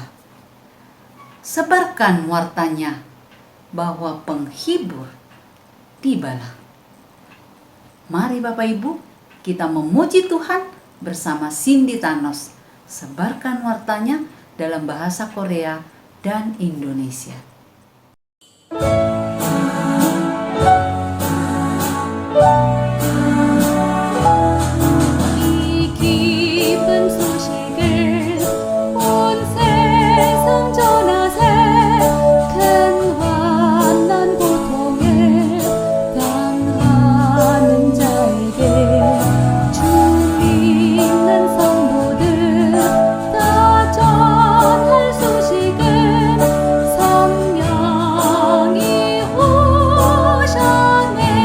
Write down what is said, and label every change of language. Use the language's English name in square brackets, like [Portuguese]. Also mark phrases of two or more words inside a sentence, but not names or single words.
[Indonesian] Sebarkan wartanya bahwa penghibur tibalah. Mari Bapak Ibu, kita memuji Tuhan bersama Cindy Thanos. Sebarkan wartanya dalam bahasa Korea dan Indonesia. [Korean] 이 기쁜 소식을 온 세상 전하세. 큰 환난 고통을 당하는 자에게 주 믿는 성도들 다 전할 소식은 성령이 오셨네.